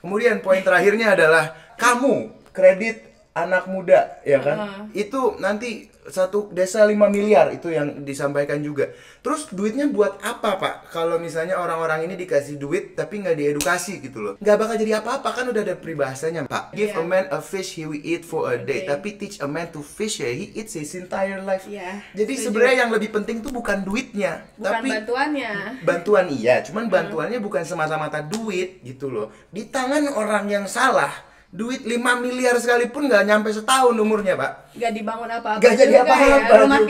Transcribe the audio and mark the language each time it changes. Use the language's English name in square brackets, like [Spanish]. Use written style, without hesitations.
[Indonesian] Kemudian poin terakhirnya adalah kamu kredit anak muda, ya kan? Itu nanti satu desa 5 miliar itu yang disampaikan juga. Terus duitnya buat apa, Pak? Kalau misalnya orang-orang ini dikasih duit tapi nggak diedukasi gitu loh, nggak bakal jadi apa-apa, kan udah ada peribahasanya, Pak. [English] Give a man a fish, he will eat for a day. Tapi teach a man to fish, ya he eats his entire life. [Indonesian] Jadi sebenarnya yang lebih penting tuh bukan duitnya, bukan tapi bantuannya. Bantuan iya, cuman bantuannya bukan semata-mata duit gitu loh. Di tangan orang yang salah, duit 5 miliar sekalipun nggak nyampe setahun umurnya, Pak. Nggak dibangun apa-apa. Nggak jadi apa-apa ya. Rumah juga.